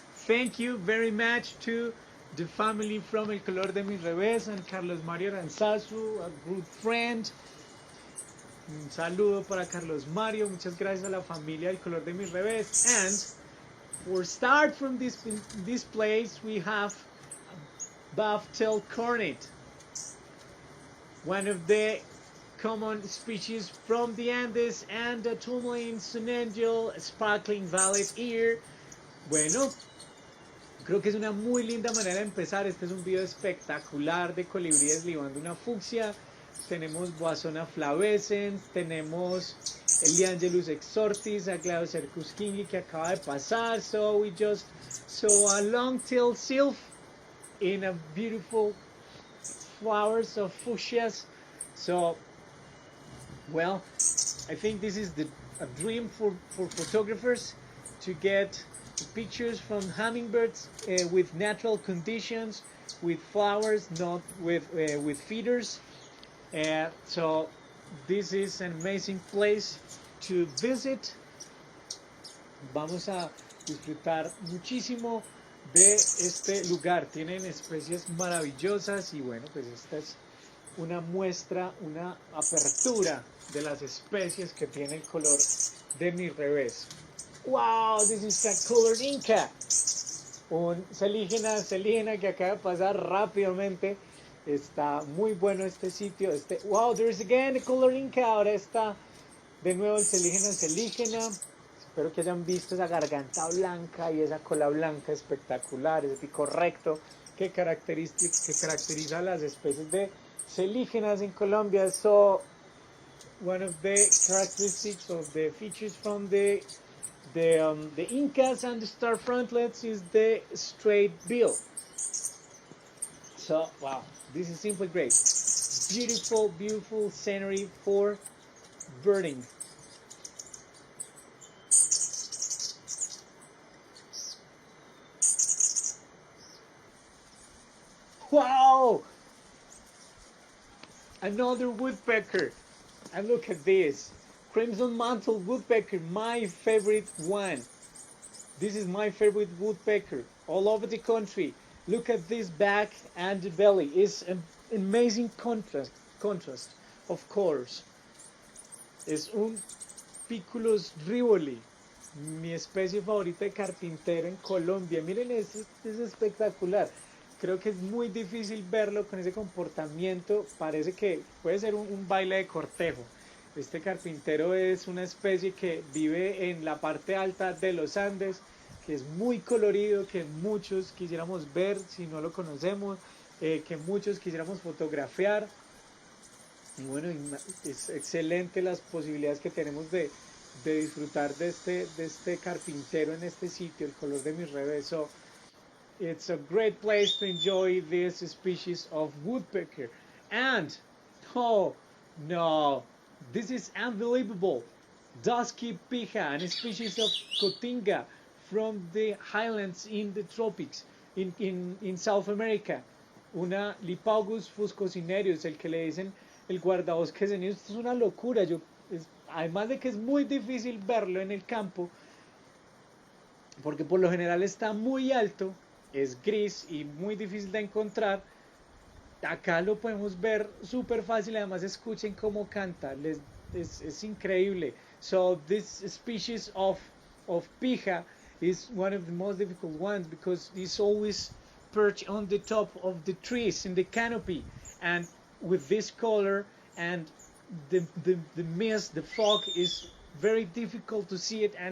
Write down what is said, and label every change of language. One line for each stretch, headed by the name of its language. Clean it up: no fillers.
English: Thank you very much to the family from El Color de Mis Reves and Carlos Mario Aranzazu, a good friend.
Spanish: Un saludo para Carlos Mario. Muchas gracias a la familia El Color de Mis Reves.
English: And for start from this place, we have buff-tailed cornet, one of the common species from the Andes, and the tourmaline sun angel, sparkling violet ear.
Spanish: Bueno, creo que es una muy linda manera de empezar. Este es un video espectacular de colibríes libando una fucsia. Tenemos Boasona flavescens, tenemos Eliangelus exortis, Aglaocercus kingi que acaba de pasar.
English: So we just saw a long-tailed sylph in a beautiful flowers of fuchsias. So, well, I think this is a dream for photographers, to get pictures from hummingbirds with natural conditions, with flowers, not with feeders. So this is an amazing place to visit.
Spanish: Vamos a disfrutar muchísimo de este lugar. Tienen especies maravillosas, y bueno, pues esta es una muestra, una apertura de las especies que tiene el color de mi revés.
English: Wow, this is a colored Inca.
Spanish: Un selígena que acaba de pasar rápidamente. Está muy bueno este sitio.
English: Wow, there's again a colored Inca.
Spanish: Ahora está de nuevo el selígena. Espero que hayan visto esa garganta blanca y esa cola blanca espectacular, ese pico recto que caracteriza a las especies de selígenas en Colombia.
English: So, one of the characteristics of the features from the Incas and the star frontlets is the straight bill. So, wow, this is simply great. Beautiful, beautiful scenery for birding. Wow! Another woodpecker. And look at this. Crimson mantled woodpecker, my favorite one. This is my favorite woodpecker all over the country. Look at this back and the belly. It's an amazing contrast, of course.
Spanish: Es un Piculus rivoli, mi especie favorita de carpintero en Colombia. Miren, es espectacular. Creo que es muy difícil verlo con ese comportamiento. Parece que puede ser un baile de cortejo. Este carpintero es una especie que vive en la parte alta de los Andes, que es muy colorido, que muchos quisiéramos ver si no lo conocemos, que muchos quisiéramos fotografiar. Y bueno, es excelente las posibilidades que tenemos de disfrutar de este carpintero en este sitio, el color de mis reves.
English: So, it's a great place to enjoy this species of woodpecker. And, oh no, this is unbelievable. Dusky pija, a species of cotinga, from the highlands in the tropics, in South America.
Spanish: Una Lipaugus fuscocinerius, el que le dicen el guardabosques en ellos. Esto es una locura. Además de que es muy difícil verlo en el campo, porque por lo general está muy alto, es gris y muy difícil de encontrar. Acá lo podemos ver súper fácil. Además escuchen cómo canta, es increíble.
English: So this species of pija is one of the most difficult ones because it's always perched on the top of the trees in the canopy, and with this color and the mist, the fog, is very difficult to see it.